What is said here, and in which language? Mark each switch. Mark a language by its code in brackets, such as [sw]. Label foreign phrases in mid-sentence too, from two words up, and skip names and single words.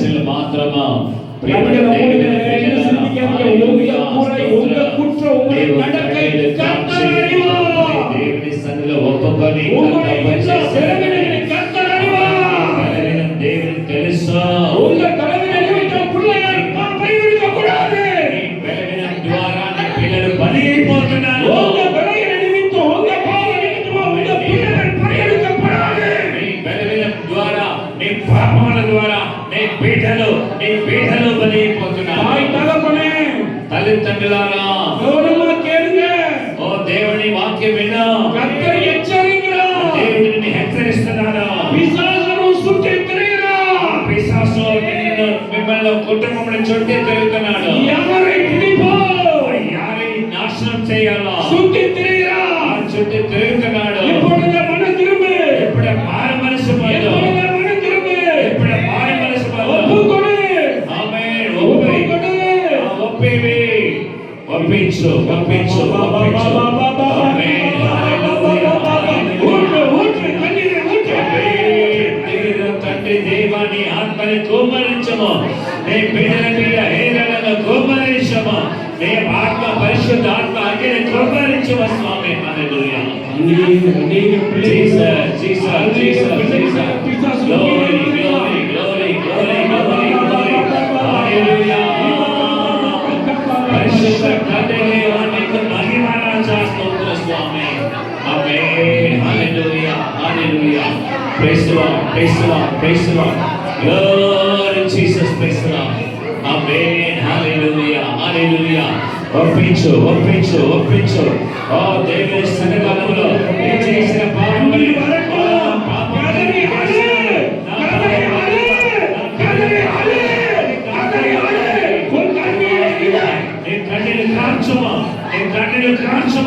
[te] మాత్రమా [ta] உங்க குற்றம் உங்களுடைய நடக்கை கர்த்தர் அறிவார். [te] దేవుని సన్నిధిలో ఒప్పుకొని [ta] உங்களுடைய எல்லா பலவீனங்களை கர்த்தர் அறிவார். [te] దేవుని తెలుసు. [ta] உங்க பலவீன நிமித்தம் பிள்ளைகள் பலியிடக்க கூடாது. [te] ఈ బలహీనం ద్వారా నీ పిల్లలు బలి అయిపోతున్నారు. [ta] உங்க பலவீன நிமித்தம் உங்க பாவ நிமித்தம் உங்க பிள்ளைகள் பலியிடக்கப்படாது. [te] నీ బలహీనం ద్వారా నీ పాపముల ద్వారా నీ పీఠలు బలి అయిపోతున్నారు. [ta] தாய் தகப்பனே [te] తల్లిదండ్రులారా [ta] கவனமா கேளுங்க. [te] ఓ దేవుని వాక్యం విను. [ta] கர்த்தர் எச்சரிக்கிறார். [te] దేవుడిని హెచ్చరిస్తున్నాడు. [ta] பிசாசு சுற்றி திரிகிறார். [te] పిశాచు మిమ్మల్ని కుటుంబంలో చుట్టి తిరుగుతున్నాడు. [ta] யாரை பிடிப்போம்? [te] యాரை నాశనం చేయాలో [ta] சுற்றி திரிகிறார். [te] చుట్టి తిరుగుతున్నాడు. [ta] இப்பொழுது மனம் திரும்பு. [te] ఇప్పుడు మారు మనసు పొందు. [ta] இப்பொழுது மனம் திரும்பு. [te] ఇప్పుడు మారు మనసు పొందు. [ta] ஒப்புக்கொடு. [te] ఆమేన్. [ta] ஒப்புக்கொடு. [te] ఒప్పివి. ఒప్పించు. ఆమేన్. [ta] ஊற்று கண்ணீரை ஊற்று. [te] తండ్రి దేవాన్ని ఆత్మని కుమ్మరించము. నీ బిడ్డల మీద హేళనను కుమ్మరించము. నీ ఆత్మ పరిశుద్ధ ఆత్మ అగ్ని కుమ్మరించము స్వామి. హల్లెలూయా. [ta] அநேக பிள்ளைகள் [en] Jesus. Glory. Hallelujah. [te] పరిశుద్ధ తండ్రి దేవానికి మహిమ రాజా స్తోత్ర స్వామి. ఆమేన్. [en] Hallelujah. Praise the Lord. Glory Jesus. Praise the Lord. Amen. Hallelujah. ఒప్పించు. [te] ఓ దేవుని సన్నిధానంలో నీ చేసిన పాపములు కన్నీరు కాల్చము.